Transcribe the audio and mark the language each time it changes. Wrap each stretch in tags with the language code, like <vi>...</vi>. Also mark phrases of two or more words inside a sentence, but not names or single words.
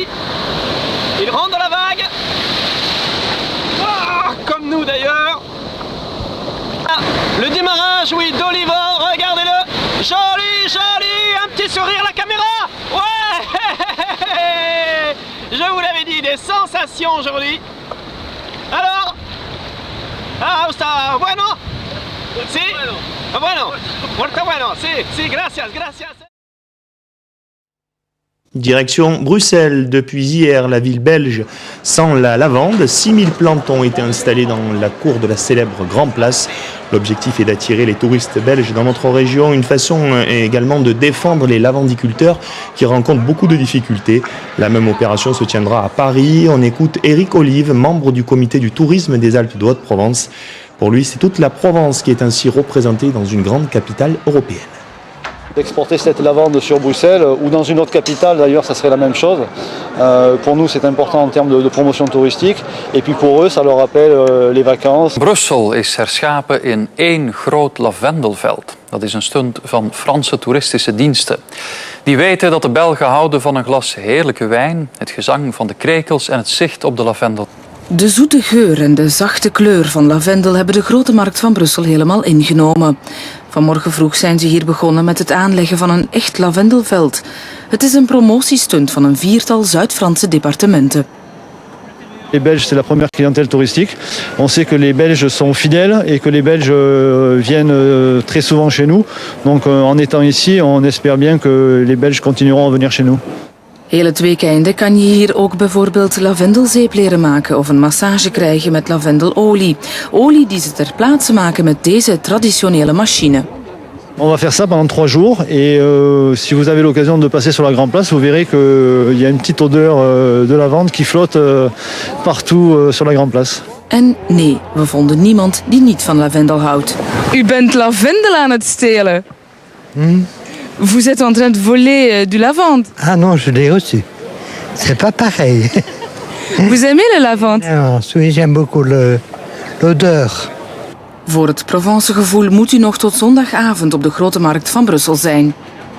<fr>Il rentre dans la vague. Comme nous d'ailleurs. Ah, le démarrage, oui, d'Olivo, regardez-le. Joli, joli, un petit sourire à la caméra. Ouais. Je vous l'avais dit, des sensations aujourd'hui. Alors,</fr> <es>está bueno? Sí? Bueno, muito bueno, sí, gracias, gracias.</es> <fr>Direction Bruxelles. Depuis hier, la ville belge sent la lavande. 6000 plantes ont été installées dans la cour de la célèbre Grand Place. L'objectif est d'attirer les touristes belges dans notre région. Une façon également de défendre les lavandiculteurs qui rencontrent beaucoup de difficultés. La même opération se tiendra à Paris. On écoute Eric Olive, membre du comité du tourisme des Alpes de Haute-Provence. Pour lui, c'est toute la Provence qui est ainsi représentée dans une grande capitale européenne. D'exporter cette lavande sur Bruxelles ou dans une autre capitale d'ailleurs, ça serait la même chose. Pour nous, c'est important en termes de promotion touristique. Et puis pour eux, ça leur rappelle les vacances.</fr> <nl>Brussel is herschapen in één groot lavendelveld. Dat is een stunt van Franse toeristische diensten. Die weten dat de Belgen houden van een glas heerlijke wijn, het gezang van de krekels en het zicht op de lavendel. De zoete geur en de zachte kleur van lavendel hebben de grote markt van Brussel helemaal ingenomen. Vanmorgen vroeg zijn ze hier begonnen met het aanleggen van een echt lavendelveld. Het is een promotiestunt van een 4-tal Zuid-Franse departementen.</nl> <fr>Les Belges, c'est la première clientèle touristique. On sait que les Belges sont fidèles et que les Belges viennent très souvent chez nous. Donc en étant ici, on espère bien que les Belges continueront à venir chez nous.</fr> <nl>Heel het weekende kan je hier ook bijvoorbeeld lavendelzeep leren maken of een massage krijgen met lavendelolie. Olie die ze ter plaatse maken met deze traditionele machine.</nl> <fr>On va faire ça pendant 3 jours et si vous avez l'occasion de passer sur la Grande Place, vous verrez qu'il y a une petite odeur de lavande qui flotte partout sur la Grande Place.</fr> <nl>En nee, we vonden niemand die niet van lavendel houdt. U bent lavendel aan het stelen.</nl> <fr>Vous êtes en train de voler du lavande. Ah non, je l'ai reçu. C'est pas pareil. Vous aimez le lavande? Oui, j'aime beaucoup l'odeur.</fr> <nl>Voor het Provence-gevoel moet u nog tot zondagavond op de Grote Markt van Brussel zijn.</nl>